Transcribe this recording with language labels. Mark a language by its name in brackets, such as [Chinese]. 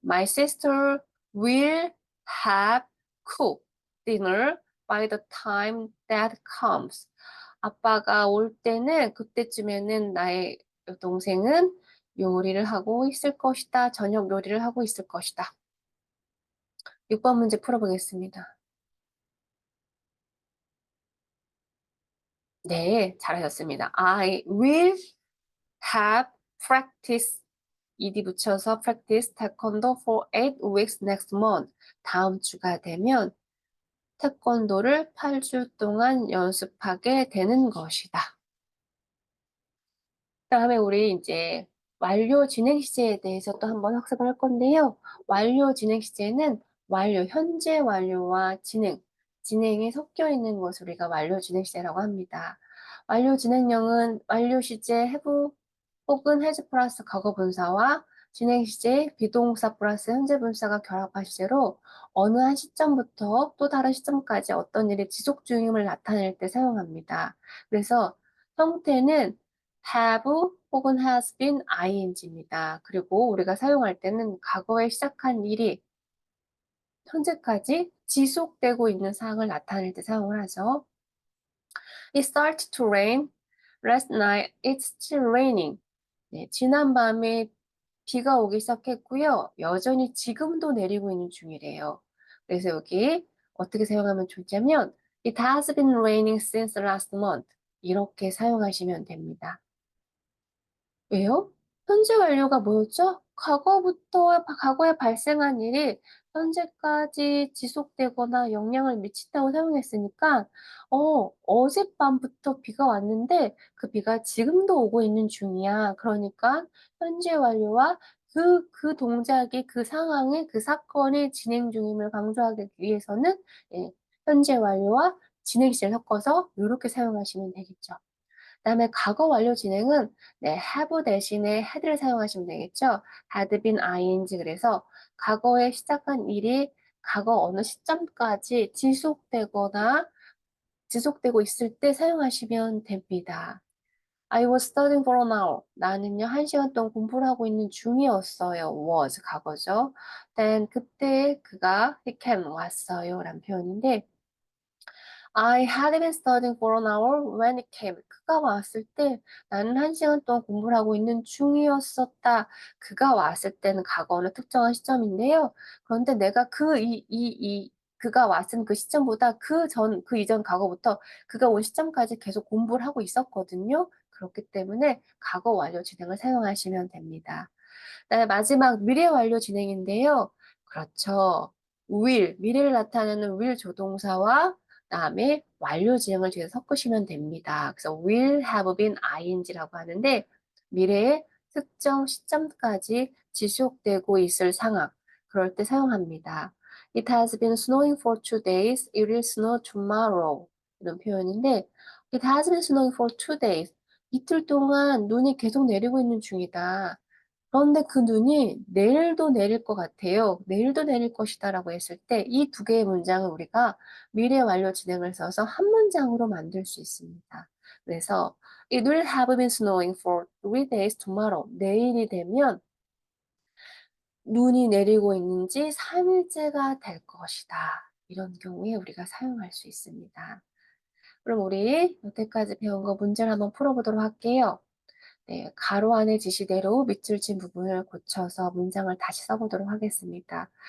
[English] My sister will have cooked dinner by the time that comes. [Korean] 아빠가 올 때는 그때쯤에는 나의 동생은 요리를 하고 있을 것이다. 저녁 요리를 하고 있을 것이다. 6번 문제 풀어보겠습니다. 네, 잘하셨습니다. [English] I will have practice ed [Korean] 붙여서 [English] practice taekwondo for 8 weeks next month. [Korean] 다음 주가 되면 태권도를 8주 동안 연습하게 되는 것이다. 그다음에 우리 이제 완료 진행 시제에 대해서 또 한번 학습을 할 건데요. 완료 진행 시제는 완료, 현재 완료와 진행이 섞여 있는 것을 우리가 완료 진행 시제라고 합니다. 완료 진행형은 완료 시제 have 혹은 has 플러스 과거 분사와 진행 시제 비동사 플러스 현재 분사가 결합한 시제로 어느 한 시점부터 또 다른 시점까지 어떤 일이 지속 중임을 나타낼 때 사용합니다. 그래서 형태는 have 혹은 has been ing입니다. 그리고 우리가 사용할 때는 과거에 시작한 일이 현재까지 지속되고 있는 상황을 나타낼 때 사용을 하죠. [English] It started to rain last night. It's still raining. [Korean] 네, 지난밤에 비가 오기 시작했고요. 여전히 지금도 내리고 있는 중이래요. 그래서 여기 어떻게 사용하면 좋냐면 [English] It has been raining since last month. [Korean] 이렇게 사용하시면 됩니다. 왜요? 현재 완료가 뭐였죠? 과거에 발생한 일이 현재까지 지속되거나 영향을 미친다고 사용했으니까, 어젯밤부터 비가 왔는데 그 비가 지금도 오고 있는 중이야. 그러니까 현재 완료와 그 동작이 그 상황이 그 사건이 진행 중임을 강조하기 위해서는 예 현재 완료와 진행 시를 섞어서 요렇게 사용하시면 되겠죠. 그다음에 과거 완료 진행은 네 have 대신에 had를 사용하시면 되겠죠. had been ing 그래서 과거에 시작한 일이 과거 어느 시점까지 지속되고 있을 때 사용하시면 됩니다. [English] I was studying for an hour. [Korean] 나는요, 1시간 동안 공부를 하고 있는 중이었어요. was 과거죠. [English] then [Korean] 그때 그가 [English] he came [Korean] 왔어요. 라는 표현인데 [English] I had been studying for an hour when it came. [Korean] 그가 왔을 때 나는 1시간 동안 공부를 하고 있는 중이었었다. 그가 왔을 때는 과거는 특정한 시점인데요. 그런데 내가 그가 왔은 그 시점보다 그 이전 과거부터 그가 온 시점까지 계속 공부를 하고 있었거든요. 그렇기 때문에 과거 완료 진행을 사용하시면 됩니다. 그다음에 마지막 미래 완료 진행인데요. 그렇죠. 미래를 나타내는 will 조동사와 그다음에 완료 진행을 뒤에 섞으시면 됩니다. 그래서 will have been ing라고 하는데 미래의 특정 시점까지 지속되고 있을 상황, 그럴 때 사용합니다. [English] It has been snowing for 2 days. It will snow tomorrow. [Korean] 이런 표현인데 [English] It has been snowing for 2 days. [Korean] 이틀 동안 눈이 계속 내리고 있는 중이다. 그런데 그 눈이 내일도 내릴 것 같아요. 내일도 내릴 것이다라고 했을 때 이 두 개의 문장을 우리가 미래 완료 진행을 써서 한 문장으로 만들 수 있습니다. 그래서 [English] It will have been snowing for 3 days tomorrow. [Korean] 내일이 되면 눈이 내리고 있는 지 3일째가 될 것이다. 이런 경우에 우리가 사용할 수 있습니다. 그럼 우리 여태까지 배운 거 문제를 한번 풀어보도록 할게요. 네, 가로 안의 지시대로 밑줄 친 부분을 고쳐서 문장을 다시 써보도록 하겠습니다.